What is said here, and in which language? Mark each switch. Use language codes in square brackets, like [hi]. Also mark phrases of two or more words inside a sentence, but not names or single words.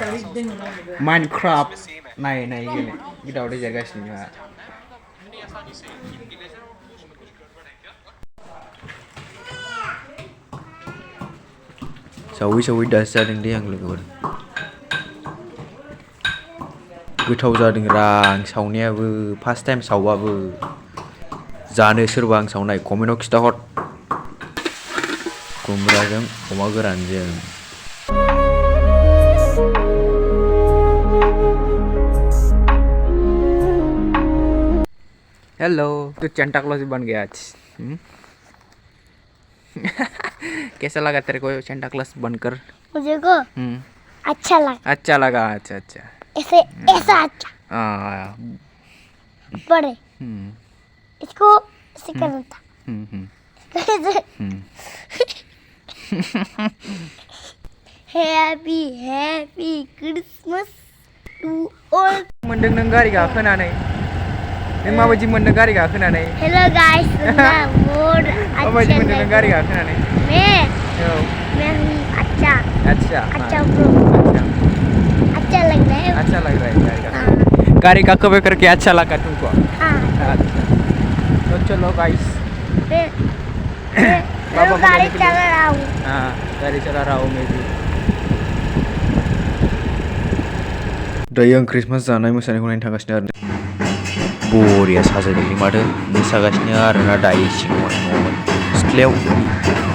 [brx] Minecraft नाय गेले दावदै जागासिनो जोंहा सावै दासो जादों दे आं लोगोफोर गोथाव जादों आं सावनायाबो [en] first time [brx] सावबाबो जानो सोरबा आं सावनाय कमेन्टआव खिथाहर खुमब्राजों अमा गोरानजों [hi] हेलो तो सेंटा क्लॉज बन गया आज कैसा लगा तेरे को सेंटा क्लॉज बनकर मुझे को अच्छा लगा अच्छा ऐसा अच्छा बड़े इसको ऐसे करना था [en] happy Christmas to all [brx] मोनदों नों गारि गाखोनानै नों माबायदि मोनदों गारि गाखोनानै [en] hello guys mode [brx] माबायदि मोनदों नों गारि गाखोनानै [hi] मैं अच्छा ब्रो अच्छा लग रहा है गाड़ी का कभी करके अच्छा लगा तुमको हाँ तो चलो गाइस मैं गाड़ी चला रहा हूँ हाँ गाड़ी चला रहा हूँ मैं भी [brx] दायो आं क्रिसमास जानाय मोसानायखौ नायनो थांगासिनो आरो बरिया साजायदोंलै माथो मोसागासिनो आरोना दायो सिङाव न'आवमोन सिथ्लायाव